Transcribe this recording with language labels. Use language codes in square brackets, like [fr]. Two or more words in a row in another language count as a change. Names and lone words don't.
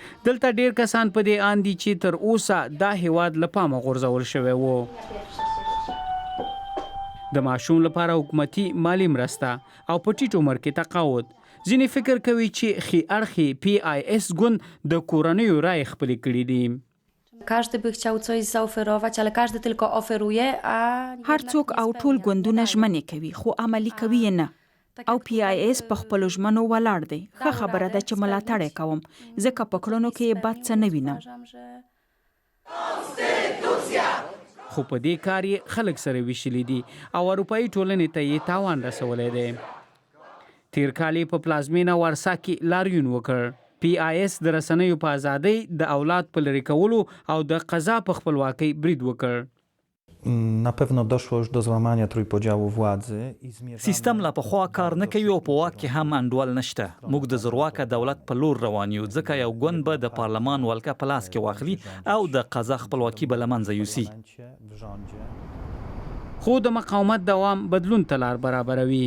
[ps] دلته ډیر کسان په دې اند دي چې تر اوسه دا هیواد له پامه غورځول شوی وو. د ماشوم لپاره حکومتي مالی مرسته او په ټیټ عمر کې تقاعد. ځینې فکر کوي چې ښي اړخي PIS ګوند د کورنیو رای خپلې کړي دي. [pl] Każdy by chciał coś zaoferować, ale każdy tylko oferuje, a [ps] هر څوک او ټول ګوندونه ژمنې کوي خو عملي کوي یې نه. او PIS په خپلو ژمنو ولاړ دی. ښه خبره ده چې ملاتړ یې کوم ځکه په کړنو کې یې بد څه نه وینم. خو په دې کار یې خلک سره ویشلي دي او اروپایي ټولنې ته یې تاوان رسولی دی. تیر کال یې په پلازمینه وارسا کې لاریون وکړ. PIS د رسنیو په ازادۍ د اولاد په لرې کولو او د قضا په خپلواکۍ برید وکړ. [pl] Na pewno doszło już do złamania trójpodziału władzy i zmierzamy... [ps] سیستم لا پخوا کار نه کوي او په واک کې هم انډول نشته. موږ د زورواکه دولت په لور روان یو ځکه یو ګوند به د پارلمان ولکه په لاس کې واخلي او د قضا خپلواکي به له منځه یوسي. خو د مقاومت دوام بدلون ته لار برابروي.